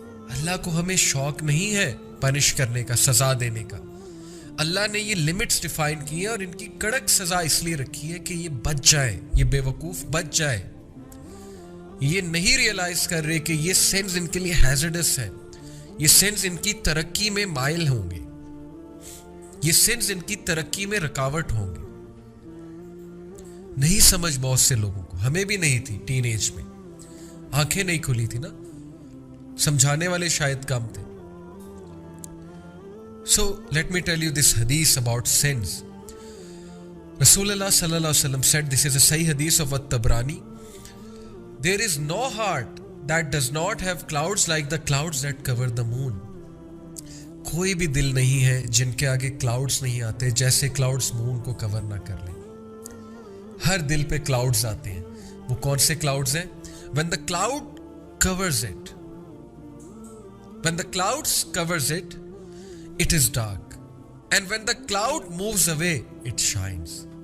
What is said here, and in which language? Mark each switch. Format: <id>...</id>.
<ur>اللہ کو ہمیں شوق نہیں ہے پنش کرنے کا، سزا دینے کا۔ اللہ نے یہ لمٹس ڈیفائن کی ہیں اور ان کی کڑک سزا اس لیے رکھی ہے کہ یہ بچ جائے، یہ بے وقوف بچ جائے۔ یہ نہیں ریئلائز کر رہے کہ یہ سینس ان کے لیے ہیزرڈس ہے، یہ سینس ان کی ترقی میں مائل ہوں گے، یہ سینس ان کی ترقی میں رکاوٹ ہوں گے۔ نہیں سمجھ بہت سے لوگوں کو، ہمیں بھی نہیں تھی ٹین ایج میں، آنکھیں نہیں کھلی تھی نا، سمجھانے والے شاید کم تھے۔</ur> <en>So let me tell you this hadith about sins. Rasulullah sallallahu alaihi wasallam said, this is a sahih hadith of At-Tabrani, there is no heart that does not have clouds like the clouds that cover the moon.</en> <ur>کوئی بھی دل نہیں ہے جن کے آگے clouds نہیں آتے جیسے کلاؤڈز مون کو کور نہ کر لیں۔ ہر دل پہ کلاؤڈز آتے ہیں۔ وہ کون سے کلاؤڈز ہیں؟</ur> <en>when the cloud covers it, when the clouds covers it, it is dark, and when the cloud moves away it shines.</en>